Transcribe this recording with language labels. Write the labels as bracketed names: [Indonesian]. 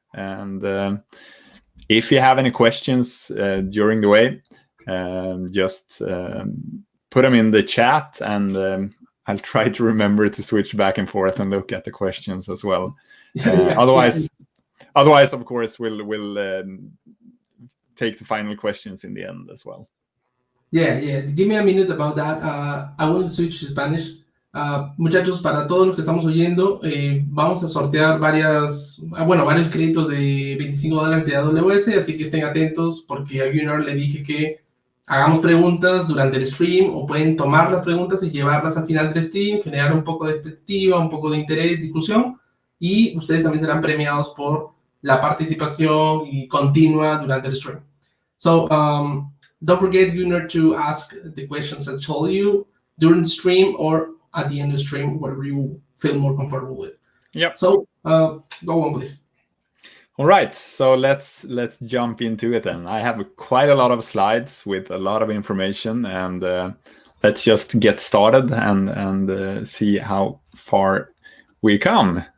[English] And if you have any questions during the way, just put them in the chat, and I'll try to remember to switch back and forth and look at the questions as well. Otherwise, of course, we'll take the final questions in the end as well. Yeah. Give me a minute about that. I want to switch to Spanish. [Spanish] Muchachos, para todos los que estamos oyendo, vamos a sortear varios créditos de $25 de AWS, así que estén atentos porque a Gunnar le dije que hagamos preguntas durante el stream, o pueden tomar las preguntas y llevarlas al final del stream, generar un poco de expectativa, un poco de interés, discusión, y ustedes también serán premiados por la participación y continua durante el stream. [English] So, don't forget, Gunnar, to ask the questions I told you during the stream or at the end of the stream, whatever you feel more comfortable with. Yep. So, go on, please. All right, so let's jump into it then. I have quite a lot of slides with a lot of information, and let's just get started and see how far we come.